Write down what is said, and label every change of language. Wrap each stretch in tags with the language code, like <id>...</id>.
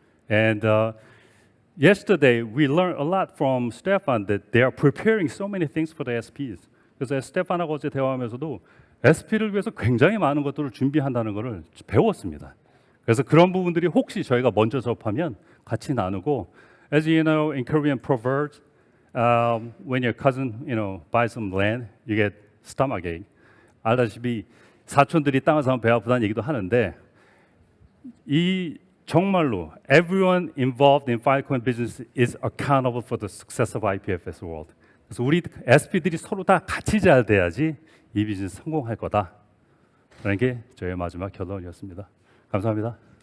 <en>And yesterday we learned a lot from Stefan that they are preparing so many things for the SPs.</en> <ko>그래서 스테판하고 어제 대화하면서도 SP를 위해서 굉장히 많은 것들을 준비한다는 것을 배웠습니다. 그래서 그런 부분들이 혹시 저희가 먼저 접하면 같이 나누고,</ko> <en>as you know, in Korean proverbs, when your cousin, buys some land, you get stomachache.</en> <ko>알다시피 사촌들이 땅을 사면 배 아프다는 얘기도 하는데, 이 정말로</ko> <en>everyone involved in Filecoin business is accountable for the success of IPFS world.</en> <ko>그래서 우리 SP들이 서로 다 같이 잘 돼야지 이 비즈니스 성공할 거다라는 게 저의 마지막 결론이었습니다. 감사합니다.</ko>